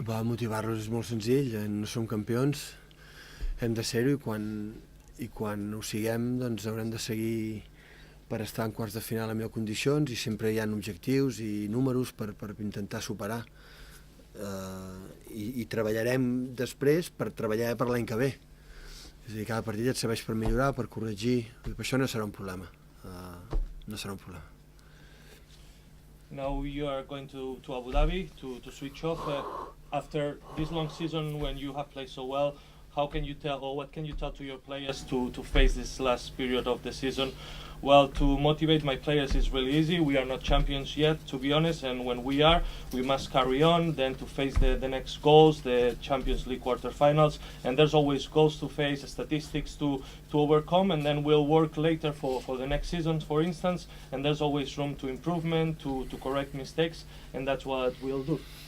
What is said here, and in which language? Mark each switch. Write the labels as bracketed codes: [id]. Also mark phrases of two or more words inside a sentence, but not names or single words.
[ca] Va, motivar-los és molt senzill, no som campions, hem de ser-ho i quan ho siguem doncs haurem de seguir per estar en quarts de final en millors condicions i sempre hi ha objectius i números per intentar superar i treballarem després per treballar per l'any que ve. És a dir, cada partit et serveix per millorar, per corregir, i per això no serà un problema. No serà un problema. [en] Now you are going to Abu Dhabi to switch off after this long season when you have played so well. How can you tell, or what can you tell to your players to face this last period of the season? Well, to motivate my players is really easy. We are not champions yet, to be honest, and when we are, we must carry on, then to face the next goals, the Champions League quarterfinals, and there's always goals to face, statistics to overcome, and then we'll work later for the next season, for instance, and there's always room to improvement, to correct mistakes, and that's what we'll do.